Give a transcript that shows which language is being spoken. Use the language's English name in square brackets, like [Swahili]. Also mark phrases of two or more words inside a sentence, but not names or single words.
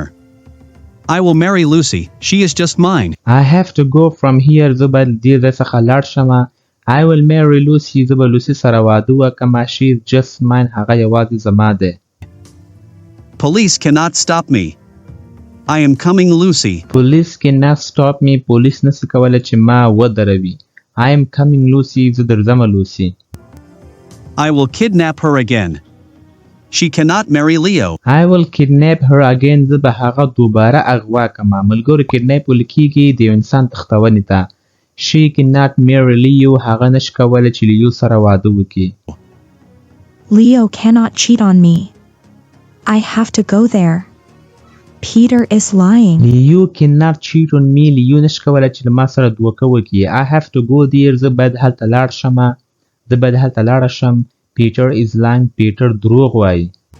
[English] I will marry Lucy. She is just mine. I have to go from here. [Pashto] زه باید دې ځای څخه لاړ شمه. [English] I will marry Lucy. [Pashto] زه به لوسی سره واده وکړم. [English] She is just mine. [Pashto] هغه یوازې زما دی. [English] Police cannot stop me. I am coming, Lucy. Police cannot stop me. [Pashto] پولیس نشي کولی چې ما ودروي. [English] I am coming, Lucy. [Pashto] زه درځم لوسی. [English] I will kidnap her again. She cannot marry Leo. I will kidnap her again. [Pashto] زه به هغه دوباره اغوا کړم. ملګرو kidnap ویل کېږي د یو انسان تښتونې ته. [English] She cannot marry Leo. [Pashto] هغه نشي کولی چې لیو سره واده وکړي. [English] Leo cannot cheat on me. I have to go there. Peter is lying. Leo cannot cheat on me. [Pashto] لیو نشي کولی چې له ما سره دوکه وکړي. [English] I have to go there. [Pashto] زه باید هلته لاړ شم. [English] Peter is lying. Peter [Pashto] دروغ وایي.